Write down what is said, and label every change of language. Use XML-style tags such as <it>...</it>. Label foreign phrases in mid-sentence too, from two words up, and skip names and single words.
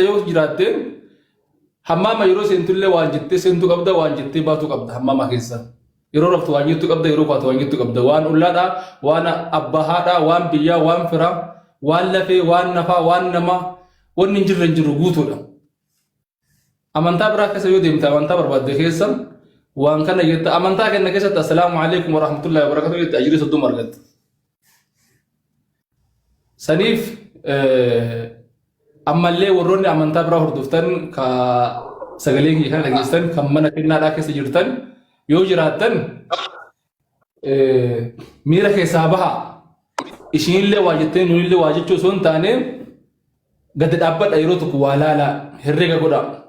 <om>yoo jiraatte hammaama yeroo seentullee waan jettee seentu qabda waan jettee baatu qabda hammaama keessa yeroo raftu waan jettu qabda yeroo baatu waan jettu qabda waan ullaadha waan abbahaadha waan biyyaa waan firaa waan lafee waan nafaa waan namaa wanni hin jirre hin jiru guutuudha amantaa biraa keessa yoo deemte amantaa barbaadde keessa waan kana jetta amantaa kenna keessatti</om> <ar>السلام عليكم ورحمة الله وبركاته</ar> <om>jetta ajiri soddoma argatte saniif ammallee warroonni amantaa biraa hordoftan ka sagalee kiyya kana dhageessan kan mana kennaadhaa keessa jirtan yoo jiraattan miira keessaa baha ishiinillee waa jettee nunillee waa jechuu osoo hin taane gadi dhaabbadha yeroo tokko waa laalaa herreega godhaa</om>